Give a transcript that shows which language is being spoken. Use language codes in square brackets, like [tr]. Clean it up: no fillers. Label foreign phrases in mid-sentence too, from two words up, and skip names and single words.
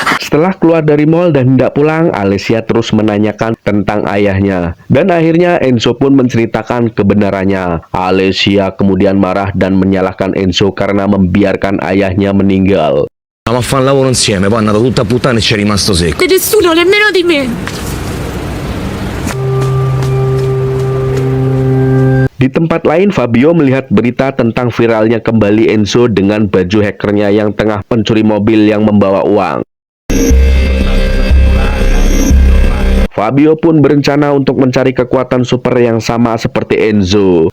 [id] Setelah keluar dari mall dan hendak pulang, Alessia terus menanyakan tentang ayahnya. Dan akhirnya Enzo pun menceritakan kebenarannya. Alessia kemudian marah dan menyalahkan Enzo karena membiarkan ayahnya meninggal. [it] Andavamo a fare un lavoro insieme, poi è andato tutta a puttane e ci è rimasto secco. Di nessuno, nemmeno di me. [id] Di tempat lain, Fabio melihat berita tentang viralnya kembali Enzo dengan baju hackernya yang tengah mencuri mobil yang membawa uang. Fabio pun berencana untuk mencari kekuatan super yang sama seperti Enzo.